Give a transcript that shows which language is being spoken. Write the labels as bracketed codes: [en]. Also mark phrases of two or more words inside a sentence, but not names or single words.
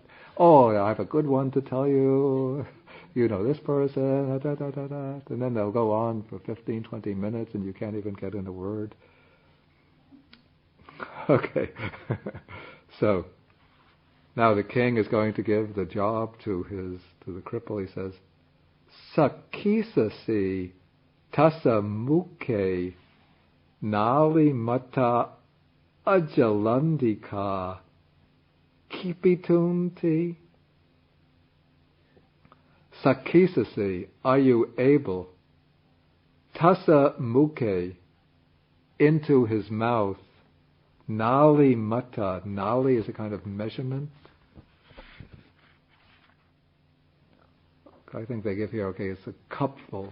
[en] Oh, I have a good one to tell you. You know this person, that, that, that, that, that. And then they'll go on for 15, 20 minutes and you can't even get in a word. Okay. So, now the king is going to give the job to the cripple. He says, [pi] Sakisasi tasa mukhe nali mata ajalandika kipitunti. [en] Sakisasi, are you able? [pi] Tasa mukhe, [en] into his mouth. [pi] Nali mata, [en] nali is a kind of measurement. I think they give here, okay, it's a cupful.